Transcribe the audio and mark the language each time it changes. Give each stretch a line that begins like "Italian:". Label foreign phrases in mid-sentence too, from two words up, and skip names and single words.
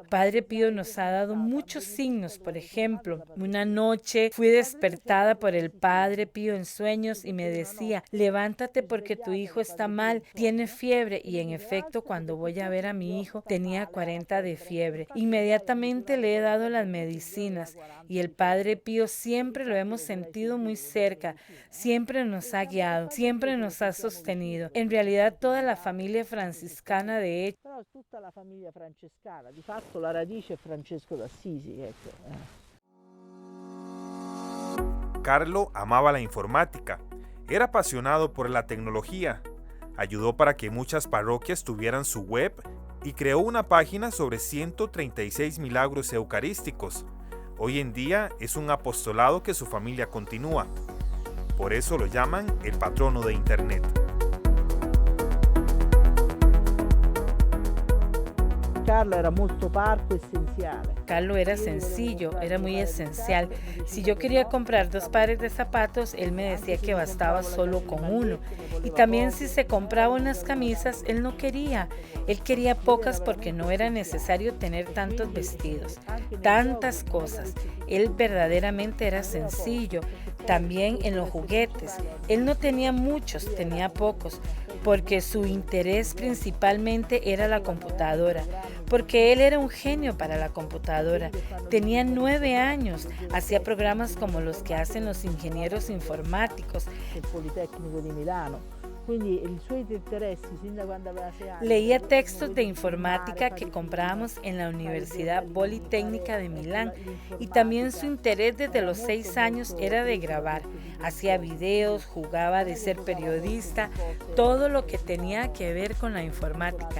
Spanish: Padre Pío nos ha dado muchos signos, por ejemplo, una noche fui despertada por el Padre Pío en sueños y me decía, levántate porque tu hijo está mal, tiene fiebre, y en efecto cuando voy a ver a mi hijo tenía 40 de fiebre. Inmediatamente le he dado las medicinas y el Padre Pío siempre lo hemos sentido muy cerca, siempre nos ha guiado, siempre nos ha sostenido. En realidad toda la familia franciscana de hecho
Italian: Però tutta la famiglia francescana, di fatto la radice è Francesco d'Assisi, ecco.
Spanish: Carlo amaba la informática, era apasionado por la tecnología, ayudó para que muchas parroquias tuvieran su web y creó una página sobre 136 milagros eucarísticos. Hoy en día es un apostolado que su familia continúa. Por eso lo llaman el patrono de Internet.
Italian: Carlo era molto parco, essenziale.
Spanish: Carlo era sencillo, era muy esencial. Si yo quería comprar 2 pares de zapatos, él me decía que bastaba solo con uno. Y también si se compraba unas camisas, él no quería. Él quería pocas porque no era necesario tener tantos vestidos, tantas cosas. Él verdaderamente era sencillo. También en los juguetes. Él no tenía muchos, tenía pocos, porque su interés principalmente era la computadora, porque él era un genio para la computadora. Tenía 9 años, hacía programas como los que hacen los ingenieros informáticos.
Italian: Il Politecnico di Milano. Quindi i suoi interessi sin da quando aveva 6 anni.
Spanish: Leía textos de informática que comprábamos en la Universidad Politécnica de Milán, y también su interés desde los 6 años era de grabar. Hacía videos, jugaba de ser periodista, todo lo que tenía que ver con la informática.